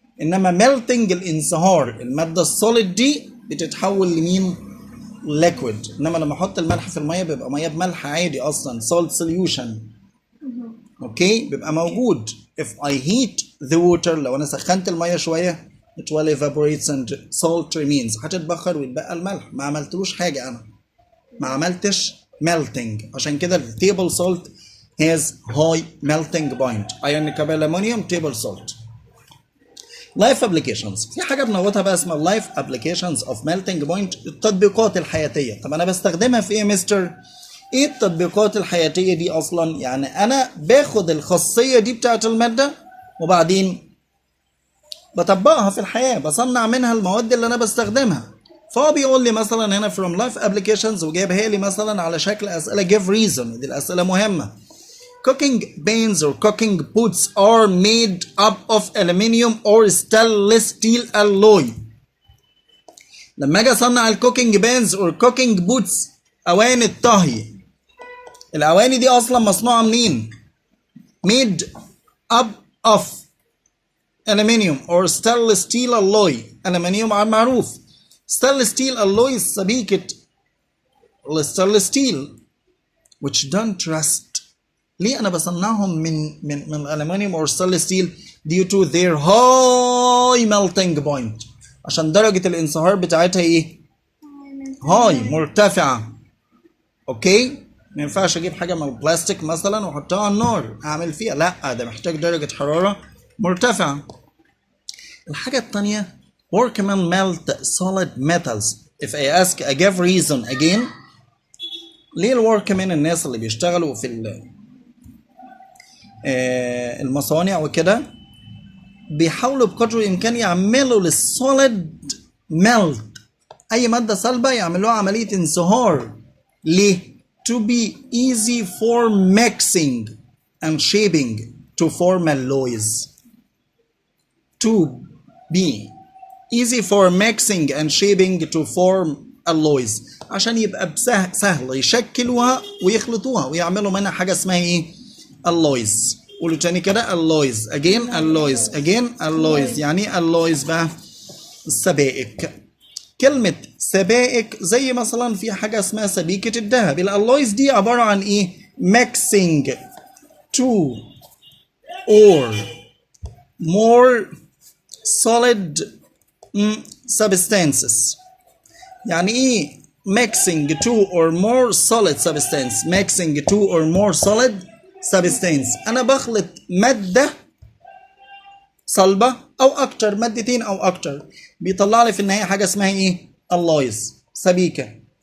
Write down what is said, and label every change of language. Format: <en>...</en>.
<ar>انما melting الانصهار، الماده السوليد دي بتتحول لمين؟ liquid. انما لما احط الملح في الميه بيبقى ميه بملح عادي اصلا salt solution. اوكي بيبقى موجود.</ar> <en>if I heat the water</en> <ar>لو انا سخنت الميه شويه</ar> <en>it will evaporate and salt remains</en> <ar>هتتبخر ويتبقى الملح. ما عملتلوش حاجه، انا ما عملتش melting. عشان كده التيبل</ar> <en>salt has high melting point. iron copper aluminium table salt. life applications.</en> <ar>في حاجه بنوتها بقى اسمها</ar> <en>life applications of melting point.</en> <ar>التطبيقات الحياتيه. طب انا بستخدمها في ايه يا مستر؟ ايه التطبيقات الحياتيه دي اصلا؟ يعني انا باخد الخاصيه دي بتاعت الماده وبعدين بطبقها في الحياه، بصنع منها المواد اللي انا بستخدمها. فهو بيقول لي مثلا هنا from life applications وجايبها لي مثلا على شكل اسئله give reason. دي الاسئله مهمه.</ar> <en>cooking pans or cooking pots are made up of aluminium or stainless steel alloy.</en> <ar>لما اجي اصنع الكوكينج بانز</ar> <en>or cooking pots</en> <ar>اواني الطهي، الاواني دي اصلا مصنوعه منين؟</ar> <en>made up of aluminium or stainless steel alloy. aluminium معروف. stainless steel alloy سبيكه stainless steel which don't rust.</en> <ar>ليه انا بصنعهم من الالومنيوم</ar> <en>or stainless steel؟ due to their high melting point.</en> <ar>عشان درجه الانصهار بتاعتها ايه؟ هاي مرتفعه. اوكي ما ينفعش اجيب حاجه من البلاستيك مثلا واحطها على النار اعمل فيها، لا ده محتاج درجه حراره مرتفعه. الحاجه الثانيه</ar> <en>workmen melt solid metals. if I ask I give reason again.</en> <ar>ليه الوركمان الناس اللي بيشتغلوا في المصانع وكده بيحاولوا بقدر الامكان يعملوا للسوليد ميلت، اي ماده صلبه يعملوها عمليه انصهار.</ar> <en>ليه؟ to be easy for mixing and shaping to form alloys. to be easy for mixing and shaping to form alloys</en> <ar>عشان يبقى سهل يشكلوها ويخلطوها ويعملوا منها حاجه اسمها ايه؟ alloys. قولوا تاني كده</ar> <en>alloys again alloys again alloys.</en> <ar>يعني alloys بقى السبائك. كلمة سبائك زي مثلا في حاجة اسمها سبيكة الذهب. الالويز دي عبارة عن ايه؟</ar> <en>mixing two or more solid substances.</en> <ar>يعني ايه</ar> <en>mixing two or more solid substance؟</en> <ar>mixing two or more solid substance انا بخلط مادة صلبة او اكتر، مادتين او اكتر، بيطلع لي في النهاية حاجة اسمها ايه؟ alloys سبيكة.</ar>